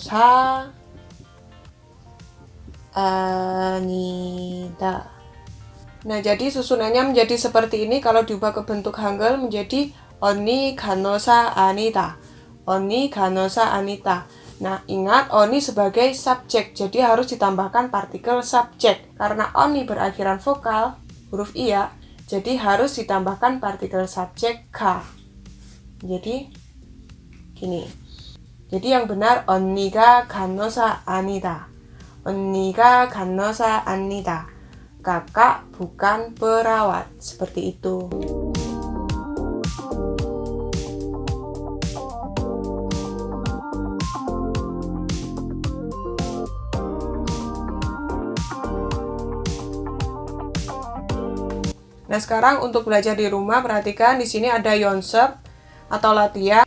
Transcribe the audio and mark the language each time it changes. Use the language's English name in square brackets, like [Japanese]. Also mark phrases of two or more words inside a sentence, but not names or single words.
[Korean] 간호사 아니다. [Indonesian] Nah, jadi susunannya menjadi seperti ini. Kalau diubah ke bentuk Hangul menjadi [Korean] 언니 간호사 아니다. 언니 간호사 아니다. [Indonesian] Nah, ingat Oni sebagai subjek, jadi harus ditambahkan partikel subjek. Karena Oni berakhiran vokal, huruf I ya, jadi harus ditambahkan partikel subjek K. Jadi, gini. Jadi yang benar [Korean] Oni가 간호사 아니다. Oni가 간호사 아니다. [Indonesian] Kakak bukan perawat. Seperti itu. Nah, sekarang untuk belajar di rumah, perhatikan di sini ada yonsep atau latihan.